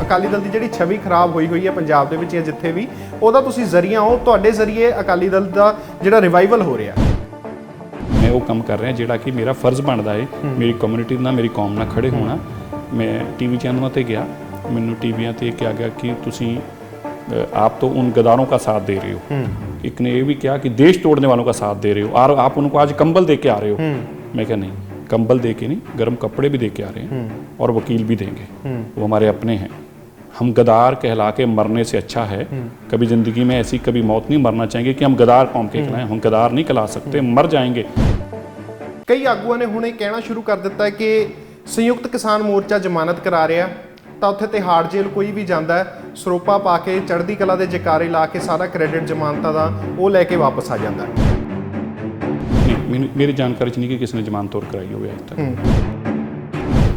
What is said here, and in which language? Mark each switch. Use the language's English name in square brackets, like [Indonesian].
[Punjabi] ਅਕਾਲੀ ਦਲ ਦੀ ਜਿਹੜੀ ਛਵੀ ਖਰਾਬ ਹੋਈ ਹੈ ਪੰਜਾਬ ਦੇ ਵਿੱਚ ਜਾਂ ਜਿੱਥੇ ਵੀ, ਉਹਦਾ ਤੁਸੀਂ ਜ਼ਰੀਆ ਹੋ, ਤੁਹਾਡੇ ਜ਼ਰੀਏ ਅਕਾਲੀ ਦਲ ਦਾ ਜਿਹੜਾ ਰਿਵਾਈਵਲ ਹੋ ਰਿਹਾ। ਮੈਂ ਉਹ ਕੰਮ ਕਰ ਰਿਹਾ ਜਿਹੜਾ ਕਿ ਮੇਰਾ ਫਰਜ਼ ਬਣਦਾ ਹੈ, ਮੇਰੀ ਕਮਿਊਨਿਟੀ ਨਾਲ, ਮੇਰੀ ਕੌਮ ਨਾਲ ਖੜੇ ਹੋਣਾ। ਮੈਂ ਟੀਵੀ ਚੈਨਲਾਂ ਤੇ ਗਿਆ, ਮੈਨੂੰ टीवियाँ ਤੇ ਕਿਹਾ ਗਿਆ ਕਿ ਤੁਸੀਂ [Hindi] आप तो उन गद्दारों का साथ दे रहे हो। एक ने ये भी किया कि देश तोड़ने वालों का साथ दे रहे हो और आप उनको आज कंबल दे के आ रहे हो। मैं क्या, नहीं, कंबल दे के नहीं, गर्म कपड़े भी दे के आ रहे हैं और वकील भी देंगे, वो हमारे अपने हैं। हम गद्दार कहला के मरने से अच्छा है, कभी ज़िंदगी में ऐसी कभी मौत नहीं मरना चाहेंगे कि हम गद्दार कौम के खिलाएं। हम गद्दार नहीं कहला सकते, मर जाएंगे। [Punjabi] कई आगुओं ने हुणे कहना शुरू कर दिता है कि संयुक्त किसान मोर्चा जमानत करा रहा, ਤਾਂ ਉੱਥੇ ਤਿਹਾੜ ਜੇਲ੍ਹ ਕੋਈ ਵੀ ਜਾਂਦਾ ਹੈ, ਸਰੋਪਾ ਪਾ ਕੇ ਚੜ੍ਹਦੀ ਕਲਾ ਦੇ ਜਕਾਰੇ ਲਾ ਕੇ ਸਾਰਾ ਕ੍ਰੈਡਿਟ ਜ਼ਮਾਨਤਾਂ ਦਾ ਉਹ ਲੈ ਕੇ ਵਾਪਸ ਆ ਜਾਂਦਾ ਹੈ। ਨਹੀਂ, ਮੇਰੀ ਜਾਣਕਾਰੀ 'ਚ ਨਹੀਂ ਕਿ ਕਿਸੇ ਨੇ ਜ਼ਮਾਨਤ ਹੋਰ ਕਰਾਈ ਹੋਵੇ ਅੱਜ ਤੱਕ।